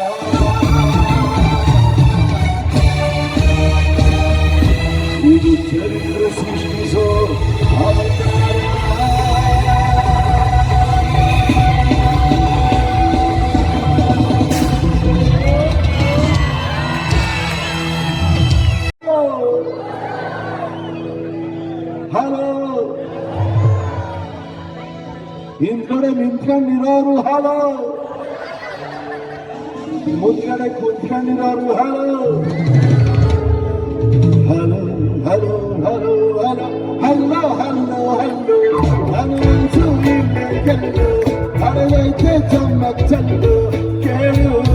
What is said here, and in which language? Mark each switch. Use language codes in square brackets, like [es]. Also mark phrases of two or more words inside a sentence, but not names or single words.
[kn] ಇದು ಚರಿತ್ರೆ ಸೃಷ್ಟಿಸೋ ಅವತಾರ ಹಲೋ ಹಿಂದ್ಗಡೆ ನಿಂತ್ಕೊಂಡಿರೋರು ಹಲೋ ಮುಂದ್ಗಡೆ ಕುಂತ್ಕೊಂಡಿರೋರು [en] hello hello hello hello hello hello hello hello [kn] ಗೆಲ್ಲು ಹರಳೈತೆ ಚಮ್ಮಕ್ ಚಲ್ಲು ಕೇಳು